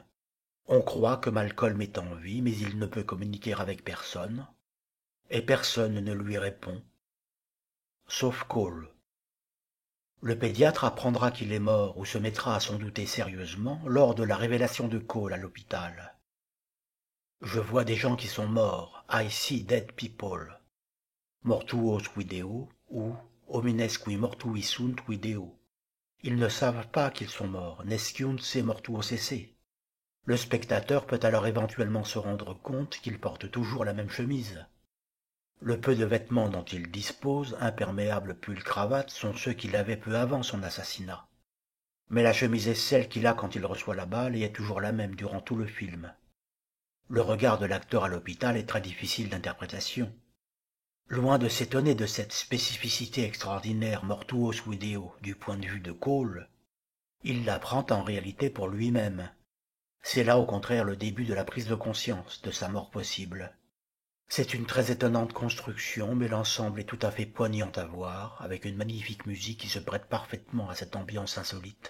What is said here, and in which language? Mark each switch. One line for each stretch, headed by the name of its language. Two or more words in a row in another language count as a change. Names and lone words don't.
French: On croit que Malcolm est en vie, mais il ne peut communiquer avec personne, et personne ne lui répond, sauf Cole. Le pédiatre apprendra qu'il est mort ou se mettra à s'en douter sérieusement lors de la révélation de Cole à l'hôpital. Je vois des gens qui sont morts,
English: I see dead people.
Latin: Mortuos video ou homines qui mortui sunt video.
French: Ils ne savent pas qu'ils sont morts,
Latin: nesciunt se mortuos esse.
French: Le spectateur peut alors éventuellement se rendre compte qu'il porte toujours la même chemise. Le peu de vêtements dont il dispose, imperméables pull cravate, sont ceux qu'il avait peu avant son assassinat. Mais la chemise est celle qu'il a quand il reçoit la balle et est toujours la même durant tout le film. Le regard de l'acteur à l'hôpital est très difficile d'interprétation. Loin de s'étonner de cette spécificité extraordinaire
Latin: mortuos video
French: du point de vue de Cole, il la prend en réalité pour lui-même. C'est là au contraire le début de la prise de conscience de sa mort possible. C'est une très étonnante construction, mais l'ensemble est tout à fait poignant à voir, avec une magnifique musique qui se prête parfaitement à cette ambiance insolite.